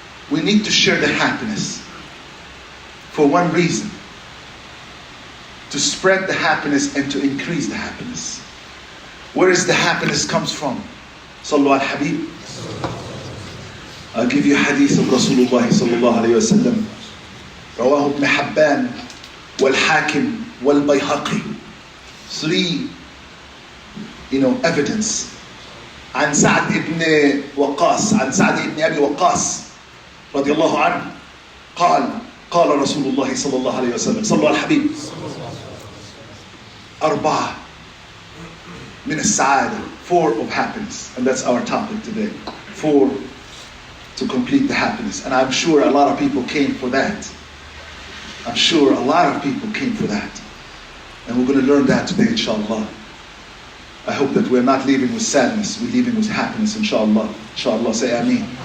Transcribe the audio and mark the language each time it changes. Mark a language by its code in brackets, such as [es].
[en] We need to share the happiness for one reason: to spread the happiness and to increase the happiness. Where is the happiness comes from? Sallu al Habib. I'll give you hadith of Rasulullah sallallahu alayhi wa sallam. [ar] رواه ابن حبان والحاكم والبيهقي. [en] 3, evidence. [ar] عن سعد ابن وقاص عن سعد ابن أبي وقاص رضي الله عنه قال رسول الله صلى الله عليه وسلم صلوا على الحبيب 4 من السعادة [en] 4 of happiness, and that's our topic today. 4 to complete the happiness, and I'm sure a lot of people came for that. I'm sure a lot of people came for that, and we're going to learn that today, inshallah. I hope that we're not leaving with sadness, we're leaving with happiness, inshallah. Inshallah, say Ameen.